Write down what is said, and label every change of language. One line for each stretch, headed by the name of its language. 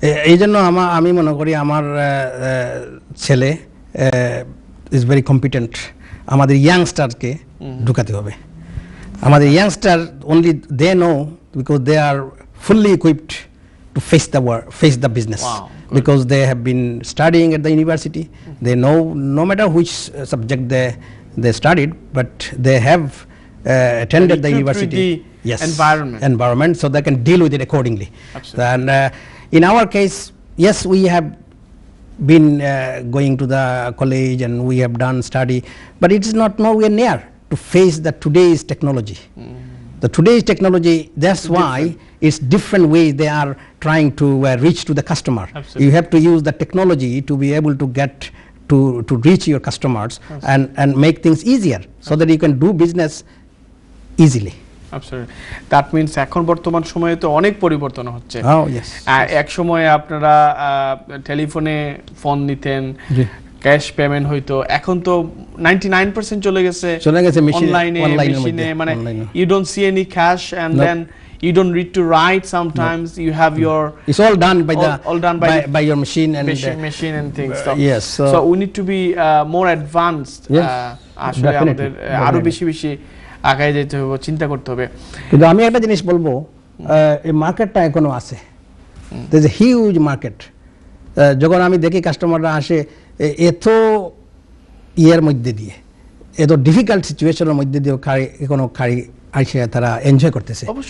Bangla: এই জন্য আমি মনে করি আমার ছেলে ইজ ভেরি কম্পিটেন্ট। আমাদের ইয়াংস্টারকে ঢুকাতে হবে। আমাদের youngster only they no, because they আর fully equipped
English: to face the business. Wow, because they have been studying at the university. They know no matter which subject they studied, but they have attended the university. Yes, environment, so they can deal with it accordingly. Absolutely. And in our case, yes, we have been going to the college and we have done study, but it is not nowhere near to face the today's technology. The today's technology, that's why it's different ways they are trying to reach to the customer. Absolutely. You have to use the technology to be able to get to reach your customers and make things easier so that you can do business easily. Absolutely. That means
Bangla: এখন বর্তমান সময়ে তো অনেক পরিবর্তন হচ্ছে।
English: Oh yes.
Bangla: এক সময় আপনারা টেলিফোনে ফোন নিতেন, ক্যাশ পেমেন্ট হইতো, এখন তো 99% চলে গেছে অনলাইনে, মানে
English: you don't see any cash and then you don't need to write sometimes. You have your, it's all done by your machine and machine and things. Yes, so we need to be more advanced.
Bangla: আসলে আমাদের আরো বেশি আগায় যেতে হবে, চিন্তা করতে হবে। কিন্তু আমি একটা জিনিস বলবো, এই মার্কেটটা এখনো আছে,
English: there is a huge market.
Bangla: যখন আমি দেখি কাস্টমাররা আসে এত ইয়ের মধ্যে দিয়ে, এত ডিফিকাল্ট সিচুয়েশনের মধ্যে দিয়ে এখনো আসে তারা এনজয় করতেছে।